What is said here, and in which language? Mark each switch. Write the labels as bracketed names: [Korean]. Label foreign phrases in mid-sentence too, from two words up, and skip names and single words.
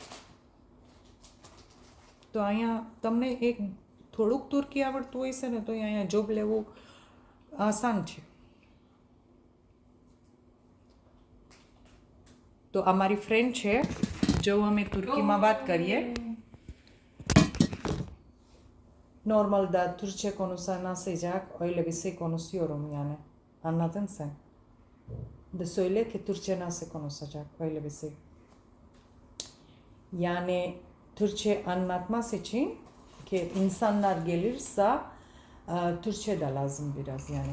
[Gujarati] તો અહીંયા તમને એક થોડુંક તુર્કી આવડતું હોય છે ને તો અહીંયા જોબ લેવું આસાન છે. તો આ મારી ફ્રેન્ડ છે, જો અમે તુર્કીમાં વાત કરીએ. [Turkish] Normalde Türkçe konuşacak öyle bir şey konuşuyorum yani. Anladın sen? De söyle ki Türkçe nasıl konuşacak öyle bir şey. Yani Türkçe anlatması için ki insanlar gelirse Türkçe de lazım biraz yani.